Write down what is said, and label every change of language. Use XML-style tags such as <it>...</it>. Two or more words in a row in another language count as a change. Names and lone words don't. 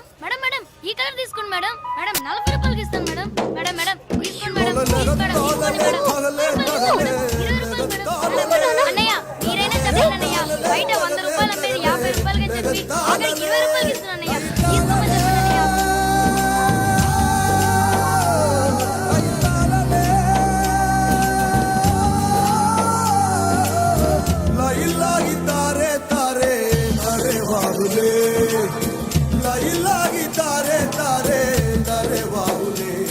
<te>మేడం మేడం ఈ కలర్ తీసుకోండి మేడం. మేడం 40 రూపాయలకి ఇస్తాను మేడం. మేడం మేడం తీసుకోండి మేడం. ప్లీజ్ మేడం తీసుకోండి మేడం. 20 రూపాయలు మేడం. అన్నయ్య మీరైనా చెప్పండి అన్నయ్య. బయట 100 రూపాయలు అమ్మేది 50 రూపాయలకి చెప్పి ఆఖరికి 20 రూపాయలకి ఇస్తాను అన్నయ్య. తీసుకోమని చెప్పండి అన్నయ్య.</te> <hi>लागी तारे तारे तारे बाबुले लागी तारे तारे तारे बाबुले</hi>